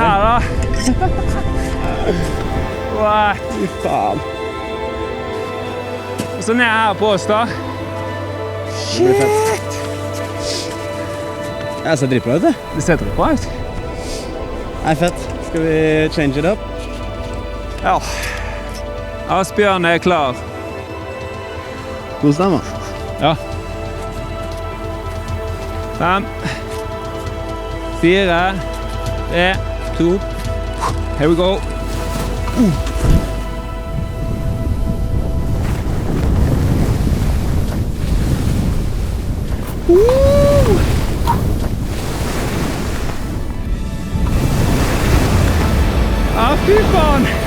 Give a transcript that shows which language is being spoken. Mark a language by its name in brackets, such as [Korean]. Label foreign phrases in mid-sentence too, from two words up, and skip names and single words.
[Norwegian] her, da. What? Fy faen. Og så ned her på oss, da. Det blir fett. Jeg ser dritbra ut, det. Det ser bra ut. Nei, fett. Skal vi [English] change it up? [Norwegian] Ja. Asbjørn er klar. God stemme. Ja. 5, 4, 3, 2. [English] Here we go. [Norwegian] Fy faen!